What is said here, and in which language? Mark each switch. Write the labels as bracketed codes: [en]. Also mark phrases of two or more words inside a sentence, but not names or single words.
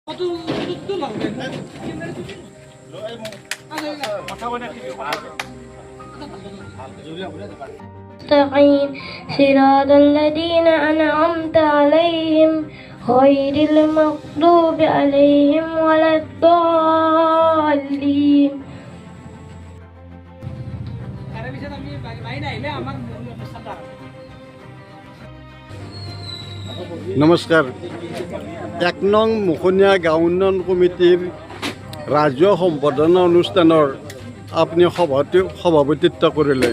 [ar] مستقيم صراط الذين أنعمت عليهم غير المغضوب عليهم ولا الضالين. [as] নমস্কাৰ। ১ নং মুখনীয়া গাঁও উন্নয়ন কমিটিৰ ৰাজহুৱা সম্বৰ্ধনা অনুষ্ঠানৰ আপুনি সভাপতিত্ব কৰিলে।